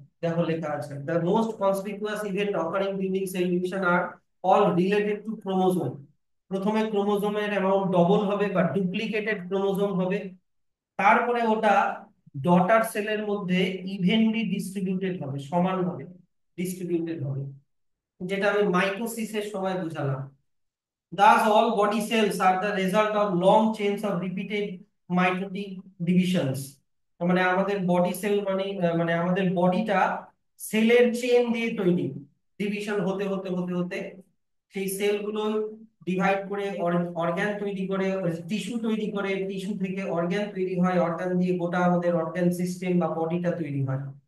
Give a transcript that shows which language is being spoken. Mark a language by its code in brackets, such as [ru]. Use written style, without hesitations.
[bn] দেখো লেখা আছে [en] The most conspicuous event occurring during cell division are all related to chromosome. [bn] প্রথমে ক্রোমোজোমের অ্যামাউন্ট ডবল হবে বা ডুপ্লিকেটেড ক্রোমোজোম হবে, তারপরে ওটা ডটার সেলের মধ্যে ইভেনলি ডিস্ট্রিবিউটেড হবে, সমানভাবে ডিস্ট্রিবিউটেড হবে, যেটা আমি মাইটোসিসের সময় বুঝালাম। [en] Thus, all body cells are the result of long chains of repeated mitotic divisions. [bn] মানে আমাদের বডি সেল মানে মানে আমাদের বডিটা সেলের চেন দিয়ে তৈরি। ডিভিশন হতে হতে হতে হতে সেই সেলগুলো ডিভাইড করে অর্গান তৈরি করে, টিস্যু তৈরি করে, টিস্যু থেকে অর্গান তৈরি হয়, অর্গান দিয়ে গোটা আমাদের অর্গান সিস্টেম বা বডিটা তৈরি হয়।